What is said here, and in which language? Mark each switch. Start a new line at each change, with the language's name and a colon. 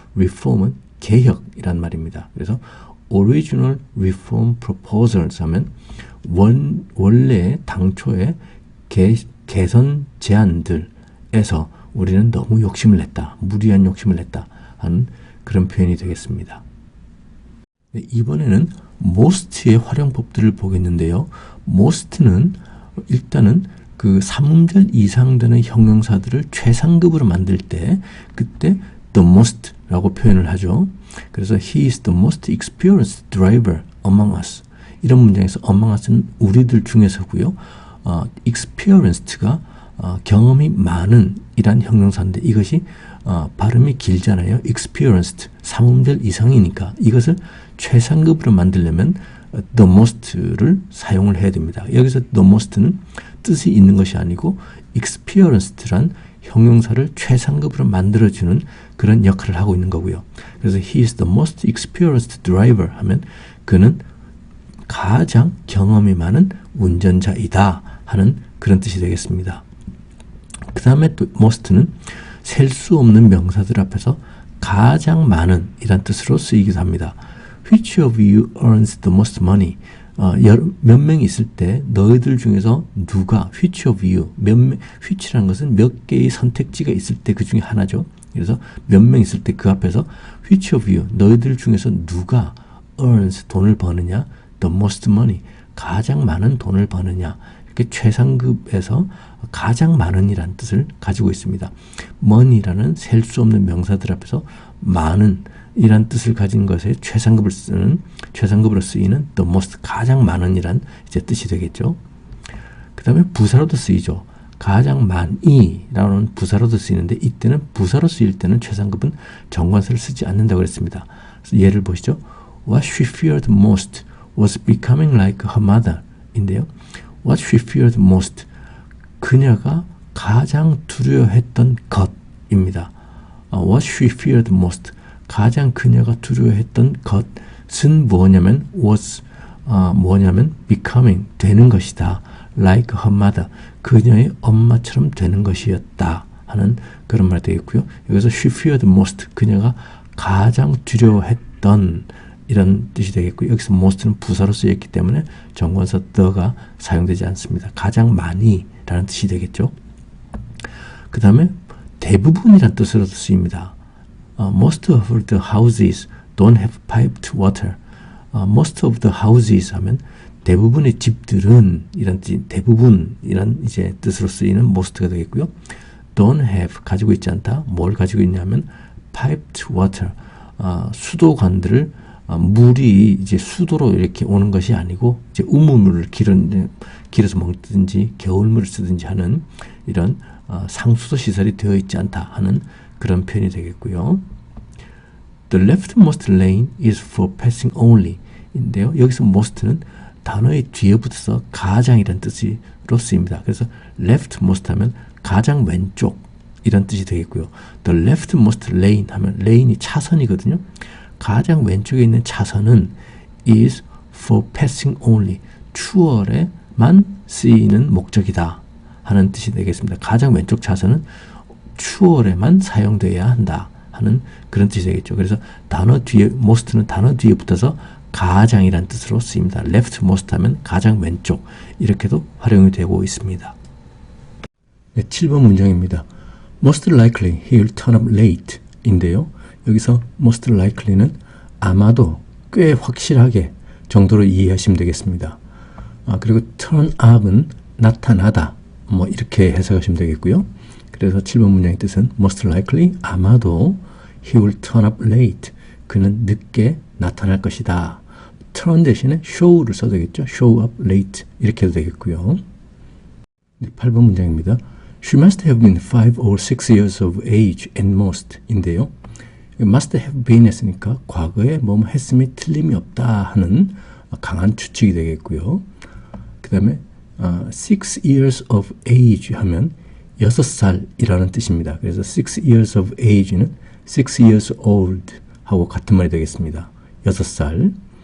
Korean: reform은 개혁이란 말입니다. 그래서
English: original reform proposals
Korean: 하면 원래 당초의 개선 제안들에서 우리는 너무 욕심을 냈다, 무리한 욕심을 냈다 하는 그런 표현이 되겠습니다. 이번에는 most의 활용법들을 보겠는데요. most는 일단은 그 3음절 이상 되는 형용사들을 최상급으로 만들 때 그때 the most라고 표현을 하죠.
English: 그래서 he is the most experienced driver among us.
Korean: 이런 문장에서 among us는 우리들 중에서고요. experienced가 경험이 많은 이란 형용사인데 이것이 발음이 길잖아요. experienced 3음절 이상이니까 이것을 최상급으로 만들려면 the most를 사용을 해야 됩니다. 여기서 the most는 뜻이 있는 것이 아니고 experienced란 형용사를 최상급으로 만들어주는 그런 역할을 하고 있는 거고요. 그래서
English: he is the most experienced driver
Korean: 하면 그는 가장 경험이 많은 운전자이다 하는 그런 뜻이 되겠습니다. 그 다음에 또 most는 셀 수 없는 명사들 앞에서 가장 많은 이란 뜻으로 쓰이기도 합니다.
English: Which of you earns the most money?
Korean: 몇 명이 있을 때 너희들 중에서 누가 which of you which라는 것은 몇 개의 선택지가 있을 때 그 중에 하나죠. 그래서 몇 명 있을 때 그 앞에서
English: which of you
Korean: 너희들 중에서 누가 earns 돈을 버느냐
English: the most money
Korean: 가장 많은 돈을 버느냐 이렇게 최상급에서 가장 많은이라는 뜻을 가지고 있습니다. money라는 셀 수 없는 명사들 앞에서 많은 이란 뜻을 가진 것에 최상급으로 쓰이는 the most 가장 많은이란 이제 뜻이 되겠죠. 그 다음에 부사로도 쓰이죠. 가장 많이라는 부사로도 쓰이는데 이때는 부사로 쓰일 때는 최상급은 정관사를 쓰지 않는다고 그랬습니다. 그래서 예를 보시죠.
English: What she feared most was becoming like her mother
Korean: 인데요.
English: What she feared most
Korean: 그녀가 가장 두려워했던 것입니다.
English: What she feared most
Korean: 가장 그녀가 두려워했던 것은 뭐냐면 뭐냐면 becoming 되는 것이다.
English: like her mother
Korean: 그녀의 엄마처럼 되는 것이었다 하는 그런 말이 되겠고요. 여기서
English: she feared most
Korean: 그녀가 가장 두려워했던 이런 뜻이 되겠고요. 여기서 most는 부사로 쓰였기 때문에 정관사 the가 사용되지 않습니다. 가장 많이라는 뜻이 되겠죠. 그 다음에 대부분이란 뜻으로도 쓰입니다.
English: Most of the houses don't have piped water. Most of the houses
Korean: 하면 대부분의 집들은 이런 뜻, 대부분이란 이제 뜻으로 쓰이는 most가 되겠고요.
English: Don't have
Korean: 가지고 있지 않다. 뭘 가지고 있냐면
English: piped water.
Korean: 수도관들을 물이 이제 수도로 이렇게 오는 것이 아니고 이제 우물물을 길어서 먹든지 겨울물을 쓰든지 하는 이런 상수도 시설이 되어 있지 않다 하는 그런 표현이 되겠고요.
English: The leftmost lane is for passing only
Korean: 인데요. 여기서 most는 단어의 뒤에 붙어서 가장이라는 뜻으로 쓰입니다. 그래서 leftmost 하면 가장 왼쪽 이런 뜻이 되겠고요. The leftmost lane 하면 lane이 차선이거든요. 가장 왼쪽에 있는 차선은
English: is for passing only
Korean: 추월에만 쓰이는 목적이다 하는 뜻이 되겠습니다. 가장 왼쪽 차선은 추월에만 사용되어야 한다 하는 그런 뜻이 되겠죠. 그래서 단어 뒤에 most는 단어 뒤에 붙어서 가장이란 뜻으로 쓰입니다. leftmost 하면 가장 왼쪽 이렇게도 활용이 되고 있습니다. 네, 7번 문장입니다.
English: Most likely he will turn up late
Korean: 인데요. 여기서 most likely는 아마도 꽤 확실하게 정도로 이해하시면 되겠습니다. 그리고 turn up은 나타나다 뭐 이렇게 해석하시면 되겠고요. 그래서 7번 문장의 뜻은 most likely 아마도
English: he will turn up late
Korean: 그는 늦게 나타날 것이다. turn 대신에 show를 써도 되겠죠.
English: show up late
Korean: 이렇게 해도 되겠고요. 8번 문장입니다.
English: She must have been 5 or 6 years of age at most
Korean: 인데요. must have been 했으니까 과거에 뭐뭐 했음이 틀림이 없다 하는 강한 추측이 되겠고요. 그 다음에 6 years of age 하면 6살이라는 뜻입니다. 그래서 6 years of age는 6 years old 하고 같은 말이 되겠습니다. 6살.